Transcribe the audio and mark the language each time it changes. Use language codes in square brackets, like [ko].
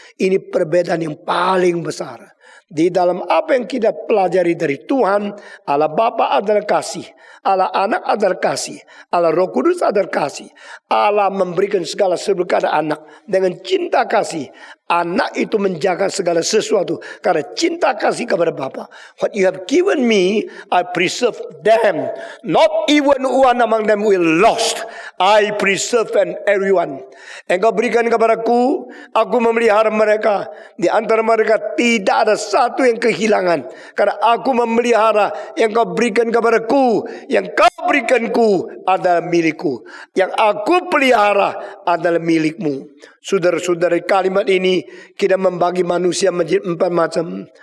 [id] Ini perbedaan yang paling besar. Di dalam apa yang kita pelajari dari Tuhan, Allah Bapa adalah kasih, Allah Anak adalah kasih, Allah Roh Kudus adalah kasih. Allah memberikan segala sesuatu kepada anak dengan cinta kasih. Anak itu menjaga segala sesuatu karena cinta kasih kepada Bapa. [en] What you have given me, I preserve them. Not even one among them will lost. I preserve and everyone. [id] Engkau berikan kepadaku, aku memelihara mereka. Di antara mereka tidak ada satu yang kehilangan. Karena aku memelihara, yang kau berikan kepadaku, yang kau berikanku adalah milikku. Yang aku pelihara adalah milikmu. Saudara-saudara, kalimat ini kita membagi manusia menjadi 4 macam.